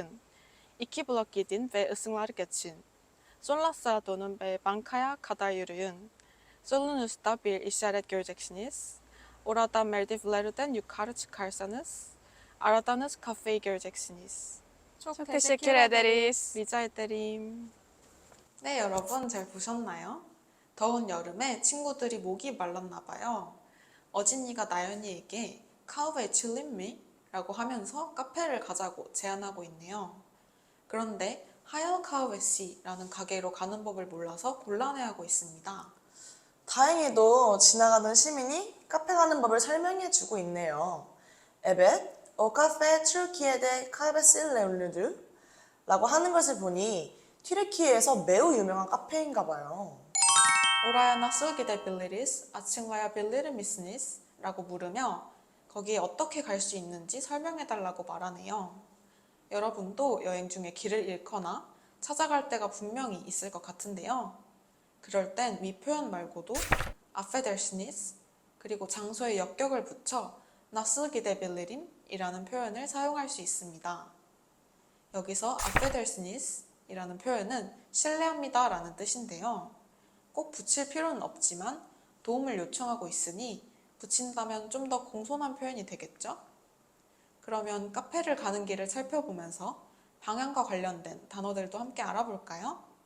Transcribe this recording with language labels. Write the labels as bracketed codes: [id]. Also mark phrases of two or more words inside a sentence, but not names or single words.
[tr] 2 blok gidin ve ısınları geçin. Sonra sağa dönün ve bankaya kadar yürüyün. Solunuzda bir işaret göreceksiniz. Orada merdivenlerden yukarı çıkarsanız aradığınız kafeyi göreceksiniz. Çok teşekkür ederiz. Rica ederim. [ko] 네, 여러분 잘 보셨나요? 더운 여름에 친구들이 목이 말랐나 봐요. 어진이가 나연이에게 [tr] kahve içelim mi? [ko] 라고 하면서 카페를 가자고 제안하고 있네요. 그런데 하얀 카우베시라는 가게로 가는 법을 몰라서 곤란해하고 있습니다. 다행히도 지나가던 시민이 카페 가는 법을 설명해주고 있네요. [tr] Evet, o kafe Türkiye'de kahvesiyle ünlüdür [ko] 라고 하는 것을 보니 튀르키예에서 매우 유명한 카페인가 봐요. [tr] Oraya nasıl gidebiliriz? açıklayabilir misiniz? [ko] 라고 물으며 거기에 어떻게 갈 수 있는지 설명해달라고 말하네요. 여러분도 여행 중에 길을 잃거나 찾아갈 때가 분명히 있을 것 같은데요. 그럴 땐 위 표현 말고도 affedersiniz 그리고 장소에 역격을 붙여 [tr] nasıl gidebilirim? [ko] 이라는 표현을 사용할 수 있습니다. 여기서 affedersiniz 이라는 표현은 실례합니다 라는 뜻인데요. 꼭 붙일 필요는 없지만 도움을 요청하고 있으니 붙인다면 좀 더 공손한 표현이 되겠죠? 그러면 카페를 가는 길을 살펴보면서 방향과 관련된 단어들도 함께 알아볼까요?